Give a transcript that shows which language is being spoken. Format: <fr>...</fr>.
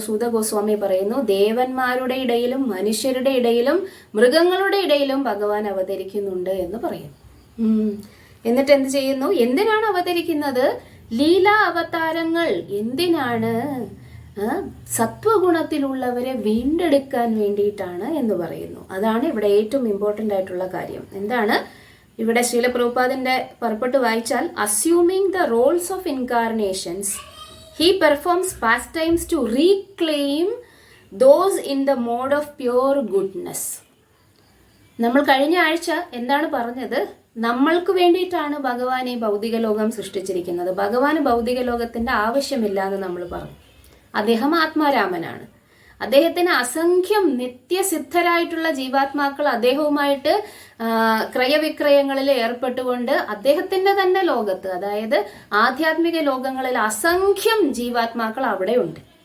<ml>സൂത ഗോസ്വാമി പറയുന്നു, ദേവന്മാരുടെ ഇടയിലും മനുഷ്യരുടെ ഇടയിലും മൃഗങ്ങളുടെ ഇടയിലും ഭഗവാൻ അവതരിക്കുന്നുണ്ട് എന്ന് പറയുന്നു. എന്നിട്ട് എന്ത് ചെയ്യുന്നു? എന്തിനാണ് അവതരിക്കുന്നത്? ലീലാ അവതാരങ്ങൾ എന്തിനാണ്? സത്വഗുണത്തിലുള്ളവരെ വീണ്ടെടുക്കാൻ വേണ്ടിയിട്ടാണ് എന്ന് പറയുന്നു. അതാണ് ഇവിടെ ഏറ്റവും ഇമ്പോർട്ടൻ്റ് ആയിട്ടുള്ള കാര്യം. എന്താണ് ഇവിടെ? ശ്രീല പ്രഭുപാദിന്റെ പർപ്പട്ട് വായിച്ചാൽ,</ml> <en>Assuming the roles of incarnations he performs pastimes to reclaim those in the mode of pure goodness.</en> <ml>നമ്മൾ കഴിഞ്ഞ ആഴ്ച എന്താണ് പറഞ്ഞത്? നമ്മൾക്ക് വേണ്ടിയിട്ടാണ് ഭഗവാൻ ഈ ഭൗതിക ലോകം സൃഷ്ടിച്ചിരിക്കുന്നത്. ഭഗവാന് ഭൗതിക ലോകത്തിന്റെ ആവശ്യമില്ല എന്ന് നമ്മൾ പറഞ്ഞു. അദ്ദേഹം ആത്മാരാമനാണ്. അദ്ദേഹത്തിന് അസംഖ്യം നിത്യസിദ്ധരായിട്ടുള്ള ജീവാത്മാക്കൾ അദ്ദേഹവുമായിട്ട് ക്രയവിക്രയങ്ങളിൽ ഏർപ്പെട്ടുകൊണ്ട് അദ്ദേഹത്തിന്റെ തന്നെ ലോകത്ത്, അതായത് ആധ്യാത്മിക ലോകങ്ങളിൽ അസംഖ്യം ജീവാത്മാക്കൾ അവിടെയുണ്ട്.</ml>